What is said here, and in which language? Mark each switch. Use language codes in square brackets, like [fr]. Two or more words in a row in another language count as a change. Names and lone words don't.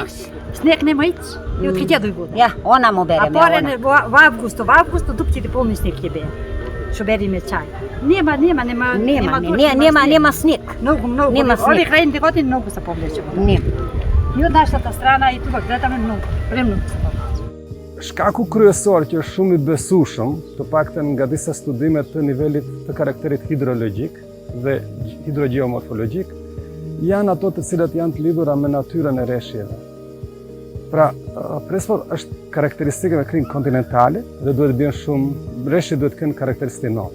[mk] Снег нема иќ, и откај ќе дојде. Ја, она му береме, она. Во август дупките полни снег ќе беа. Што бериме чај. Нема снег. Многу. Овие крајните години многу се повлече. Нема. И од нашата страна и тука гледаме многу, премногу се повлече. [sq] Shkaku kryesor që është shumë i besueshëm, të paktën nga disa studime të nivelit të karakterit hidrologjik dhe hidrogeomorfologjik, janë ato të cilat janë të lidhura me natyrën e rreshjeve. Pra, Prespa është karakteristike me krim kontinentale dhe duhet të bien shumë, rreshjet duhet të kenë karakteristikë not.